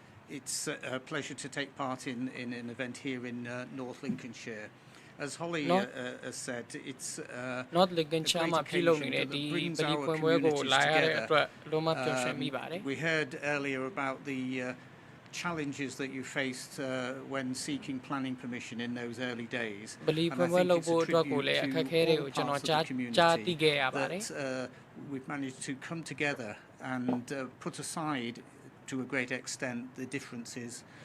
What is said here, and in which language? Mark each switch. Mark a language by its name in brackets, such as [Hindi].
[English] It's a pleasure to take part in an event here in North Lincolnshire. As Holly has said, it's [Burmese] North Lincolnshire မှာပြုလုပ်နေတဲ့ဒီပလီပွင့်ပွဲကိုလာရတဲ့အတွက်လုံးမပျော်ရွှင်မိပါတယ် [English] We heard earlier about challenges that you faced when seeking planning permission in those early days. Believe And I think it's a tribute to all parts of the community that we've managed to come together and put aside, to a great extent, the differences.